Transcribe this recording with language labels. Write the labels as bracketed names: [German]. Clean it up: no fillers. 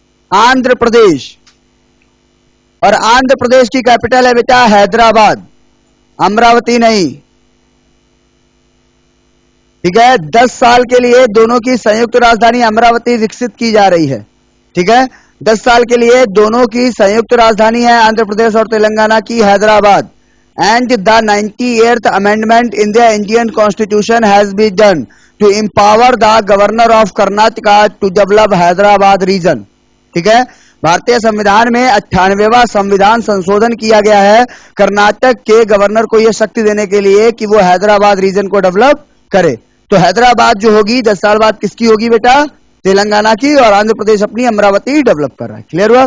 [Hindi] आंध्र प्रदेश। और आंध्र प्रदेश की कैपिटल है बेटा हैदराबाद, अमरावती नहीं। ठीक है, 10 साल के लिए दोनों की संयुक्त राजधानी अमरावती विकसित की जा रही है। ठीक है, 10 साल के लिए दोनों की संयुक्त राजधानी है आंध्र प्रदेश और तेलंगाना की Hyderabad. [English] And the 98th amendment in the Indian Constitution has been done to empower the Governor of Karnataka to develop Hyderabad region. [Hindi] ठीक है, भारतीय संविधान में 98वां संविधान संशोधन किया गया है कर्नाटक के गवर्नर को यह शक्ति देने के लिए कि वो हैदराबाद रीजन को डेवलप करे। तो हैदराबाद जो होगी 10 साल बाद किसकी होगी बेटा? तेलंगाना की, और आंध्र प्रदेश अपनी अमरावती डेवलप कर रहा है। क्लियर हुआ?